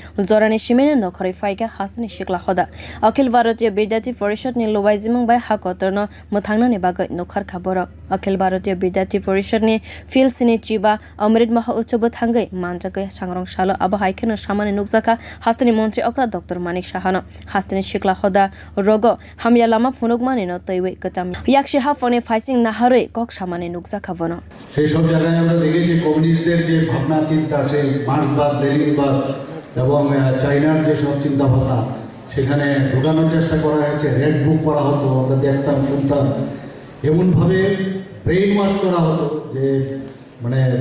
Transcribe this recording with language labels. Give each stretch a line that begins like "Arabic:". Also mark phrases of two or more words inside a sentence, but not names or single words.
Kok Borok: jorane shimene nokhori phaikha haste ne shikla hoda Akhil Bharatiya Vidyarthi Parishad ni luajimwng bai hakotor no muthangna ne bagai nokhar khaboro Akhil Bharatiya Vidyarthi Parishad ni sini chiba Amrit Mahotsav thangai manjak sangrong salo abahai kheno samane nukjaka haste ni montri okra Dr.Manik sahano haste ni shikla hoda rogo hamya lama funuk mane no taiwe kacham yakshi ha phone faising naharoi kok samane nukjaka bono
Bangla: সেই সব জায়গায় আমরা দেখেছি কমিউনিস্টদের যে ভাবনা চিন্তা সেই মার্ক্সবাদ লেনিনবাদ এবং চাইনার যে সব চিন্তা ভাবনা সেখানে ঢোকানোর চেষ্টা করা হয়েছে
English: red book
Bangla: করা হতো আমরা দেখতাম শুনতাম এমনভাবে
English: brain wash
Bangla: করা হতো যে মানে